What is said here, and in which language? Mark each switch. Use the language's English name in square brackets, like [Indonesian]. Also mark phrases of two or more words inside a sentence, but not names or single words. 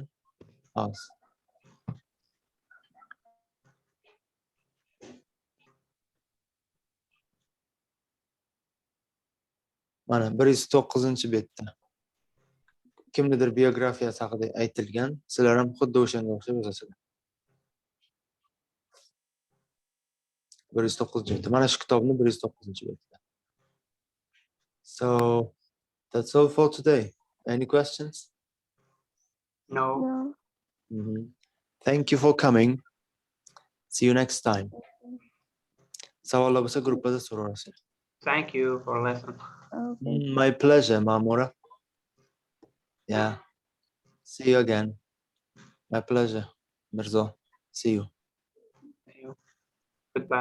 [Uzbek] Hozir. Mana 109-betda. Kimnidir biografiyasi haqida aytilgan. Sizlar ham xuddi o'shanga o'xshab yozasizlar. 109-betda. Mana shu kitobning 109-betda. [English] So, that's all for today. Any questions? No. Thank you for coming. See you next time. [Uzbek] Savollar bo'lsa gruppada so'raysiz. [English] Thank you for lesson. My pleasure, Mamora. Yeah. See you again. My pleasure, Mirzo. See you. Goodbye.